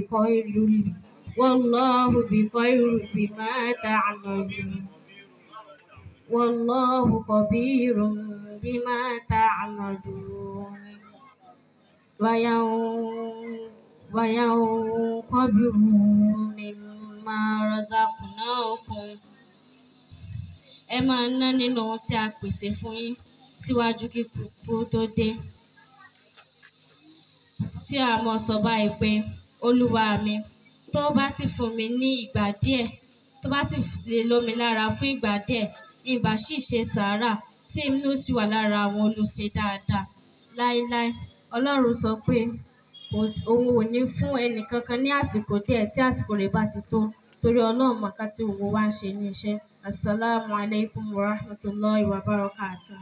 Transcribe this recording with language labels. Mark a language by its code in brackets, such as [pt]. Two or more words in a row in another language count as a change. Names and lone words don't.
[ar] بخير بما تعملون والله خبير بما تعملون وينقبر مما رزقناكم. [yo] Ẹ máa ná nínú ohun tí a pèsè fún yín síwájú kí ikú tó dé. Tí a mọ̀ sọ báyìí pé Olúwa mi, tó bá sì fún mi ní ìgbà díẹ̀, tó bá sì lè lómi lára fún ìgbà díẹ̀, ìbá sì ṣe sàárà tí èmi náà sì wà lára àwọn olùṣe dáadáa láéláé. Ọlọ́run sọ pé òun ò ní fún ẹnì kankan ní àsìkò díẹ̀ tí àsìkò rẹ̀ bá ti tó, torí Ọlọ́run mọ̀ọ́ká tí gbogbo wa ń ṣe ní iṣẹ́. [ar] السلام عليكم ورحمة الله وبركاته.